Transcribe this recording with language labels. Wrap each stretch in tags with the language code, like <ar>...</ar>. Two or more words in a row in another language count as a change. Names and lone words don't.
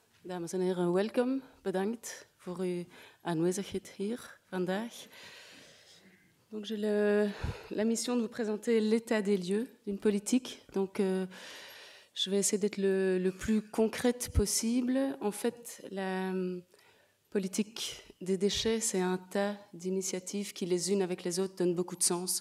<nl>Dames en heren, welkom. Bedankt voor uw aanwezigheid hier vandaag.</nl> <fr>Donc, j'ai la mission de vous présenter l'état des lieux d'une politique. Donc, je vais essayer d'être le plus concrète possible. En fait, la politique des déchets, c'est un tas d'initiatives qui, les unes avec les autres, donnent beaucoup de sens.</fr>